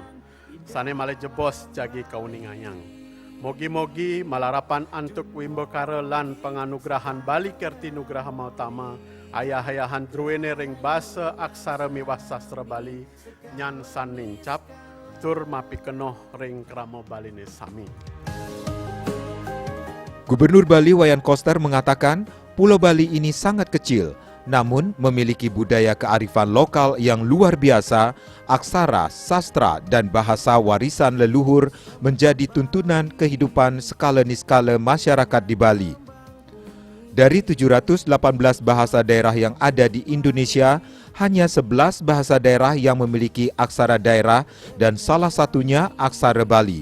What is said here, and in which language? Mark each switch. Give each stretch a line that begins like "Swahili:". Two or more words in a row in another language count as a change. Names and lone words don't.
Balinese: Sane male jebos jagi kauningayang. Mogi-mogi malarapan antuk wimbekara lan panganugrahan Bali Kerti Nugraha Matama ayah-ayahan druene ring basa aksara miwah sastra Bali nyan san nincap tur mapikenoh ring krama Baline sami.
Indonesian: Gubernur Bali Wayan Koster mengatakan Pulau Bali ini sangat kecil, namun memiliki budaya kearifan lokal yang luar biasa, aksara, sastra, dan bahasa warisan leluhur menjadi tuntunan kehidupan skala niskala masyarakat di Bali. Dari 718 bahasa daerah yang ada di Indonesia, hanya 11 bahasa daerah yang memiliki aksara daerah dan salah satunya aksara Bali.